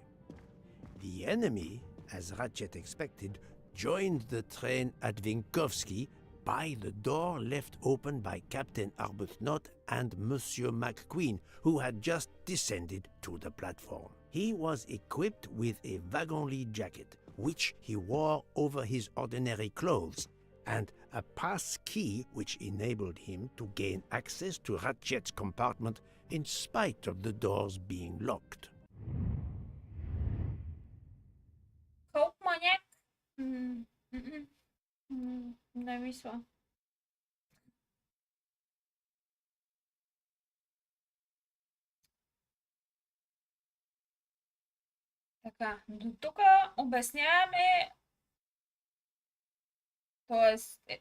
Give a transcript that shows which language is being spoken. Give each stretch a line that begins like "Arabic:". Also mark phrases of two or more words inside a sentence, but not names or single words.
English: The enemy, as Ratchet expected, joined the train at Vinkovsky by the door left open by Captain Arbuthnot and Monsieur McQueen, who had just descended to the platform. He was equipped with a wagon-lit jacket, which he wore over his ordinary clothes, and a pass key which enabled him to gain access to Ratchet's compartment in spite of the doors being locked.
Bulgarian: Колко маняк? Не мисля. Така, до тук обясняваме, т.е.